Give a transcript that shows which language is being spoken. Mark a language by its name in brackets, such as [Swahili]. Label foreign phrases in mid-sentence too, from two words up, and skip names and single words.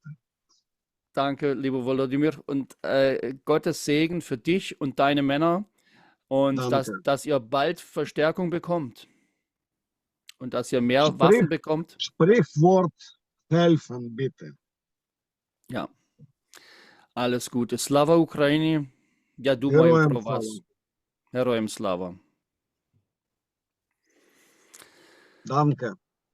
[German] Danke, lieber Volodymyr. Und Gottes Segen für dich und deine Männer. Und Danke. dass ihr bald Verstärkung bekommt. Und dass ihr mehr Sprich, Waffen bekommt. Sprichwort helfen, bitte. Ja, alles Gute. [Ukrainian] Слава Україні. Я думаю Herojem про слава. вас. Героям слава. [German] Danke.